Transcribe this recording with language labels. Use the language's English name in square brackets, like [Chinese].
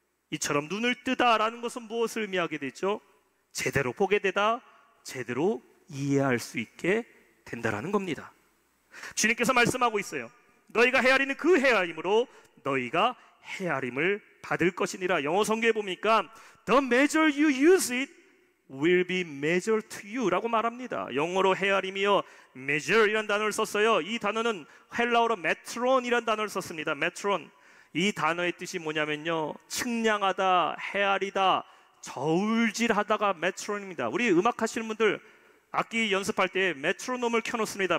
[Korean] 이처럼 눈을 뜨다라는 것은 무엇을 의미하게 되죠? 제대로 보게 되다, 제대로 이해할 수 있게 된다라는 겁니다. 주님께서 말씀하고 있어요. 너희가 헤아리는 그 헤아림으로 너희가 헤아림을 받을 것이니라. 영어 성경에 보니까 [English] The measure you use it will be measured to you [Korean] 라고 말합니다. 영어로 헤아림이요, measure 이란 단어를 썼어요. 이 단어는 헬라어로 메트론 이란 단어를 썼습니다. 메트론. 이 단어의 뜻이 뭐냐면요, 측량하다, 헤아리다, 저울질하다가 메트론입니다. 우리 음악 하시는 분들 악기 연습할 때 메트로놈을 켜놓습니다.